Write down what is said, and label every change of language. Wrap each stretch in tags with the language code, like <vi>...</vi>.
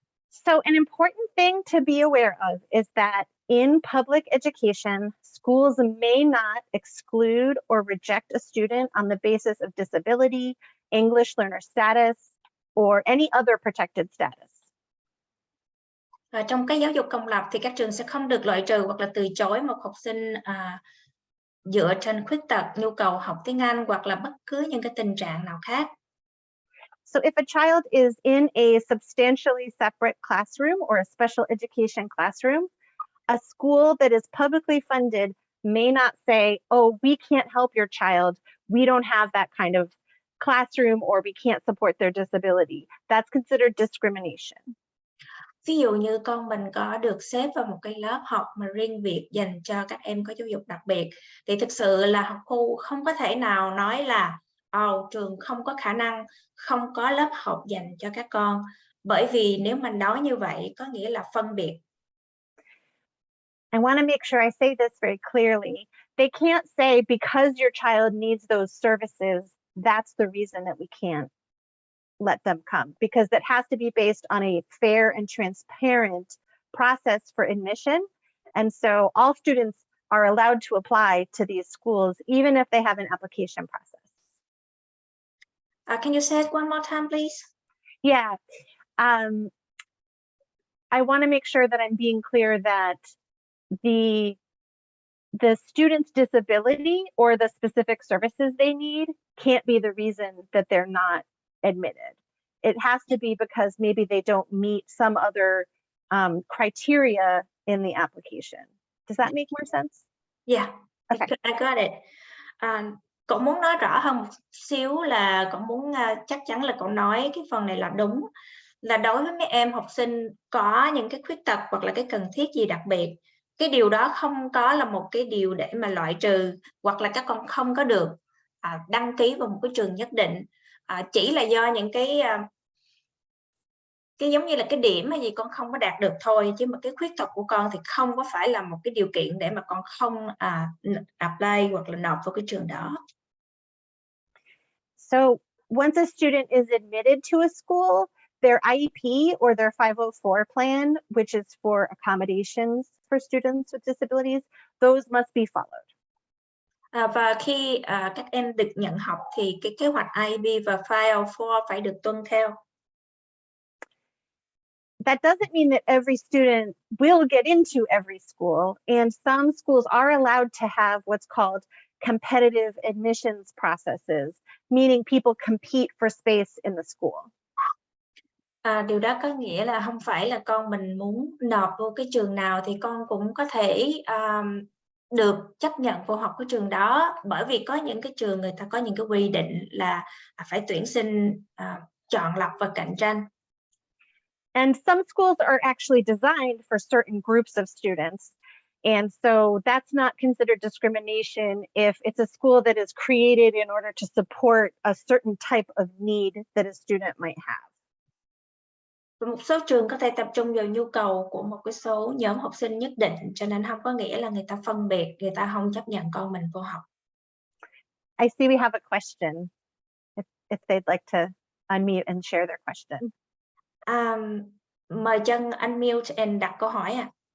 <en>So an important thing to be aware of is that in public education, schools may not exclude or reject a student on the basis of disability, English learner status, or any other protected status.</en> <vi>Trong cái giáo dục công lập thì các trường sẽ không được loại trừ hoặc là từ chối một học sinh dựa trên khuyết tật, nhu cầu học tiếng Anh hoặc là bất cứ những cái tình trạng nào khác.</vi> <en>So if a child is in a substantially separate classroom or a special education classroom, a school that is publicly funded may not say, oh, we can't help your child. We don't have that kind of classroom, or we can't support their disability. That's considered discrimination.</en> <vi>Ví dụ như con mình có được xếp vào một cái lớp học mà riêng biệt dành cho các em có giáo dục đặc biệt, thì thực sự là học khu không có thể nào nói là trường không có khả năng, không có lớp học dành cho các con. Bởi vì nếu mình nói như vậy có nghĩa là phân biệt.</vi> <en>I want to make sure I say this very clearly. They can't say because your child needs those services, that's the reason that we can't let them come, because that has to be based on a fair and transparent process for admission. And so all students are allowed to apply to these schools, even if they have an application process. Can you say it one more time, please? Yeah. I want to make sure that I'm being clear that the student's disability or the specific services they need can't be the reason that they're not admitted. it has to be because maybe they don't meet some other criteria in the application. Does that make more sense? Yeah, Okay. I got it.</en> <vi>Cậu muốn nói rõ hơn một xíu là cậu muốn chắc chắn là cậu nói cái phần này là đúng, là đối với mấy em học sinh có những cái khuyết tật hoặc là cái cần thiết gì đặc biệt, cái điều đó không có là một cái điều để mà loại trừ, hoặc là các con không có được đăng ký vào một cái trường nhất định, chỉ là do những cái giống như là cái điểm hay gì con không có đạt được thôi, chứ mà cái khuyết tật của con thì không có phải là một cái điều kiện để mà con không apply hoặc là nộp vào cái trường đó.</vi> <en>So once a student is admitted to a school, their IEP or their 504 plan, which is for accommodations for students with disabilities, those must be followed.</en> <vi>Và khi các em được nhận học thì cái kế hoạch IEP và 504 phải được tuân theo.</vi> <en>That doesn't mean that every student will get into every school, and some schools are allowed to have what's called competitive admissions processes, meaning people compete for space in the school.</en> <vi>Điều đó có nghĩa là không phải là con mình muốn nộp vô cái trường nào thì con cũng có thể được chấp nhận vào học cái trường đó, bởi vì có những cái trường người ta có những cái quy định là phải tuyển sinh chọn lọc và cạnh tranh.</vi> <en>And some schools are actually designed for certain groups of students. And so that's not considered discrimination if it's a school that is created in order to support a certain type of need that a student might have.</en> <vi>Và một số trường có thể tập trung vào nhu cầu của một cái số nhóm học sinh nhất định, cho nên không có nghĩa là người ta phân biệt, người ta không chấp nhận con mình vô học.</vi> <en>I see we have a question, if they'd like to unmute and share their question.</en> <vi>Mời Trân</vi> <en>unmute and</en> <vi>đặt câu hỏi ạ.</vi>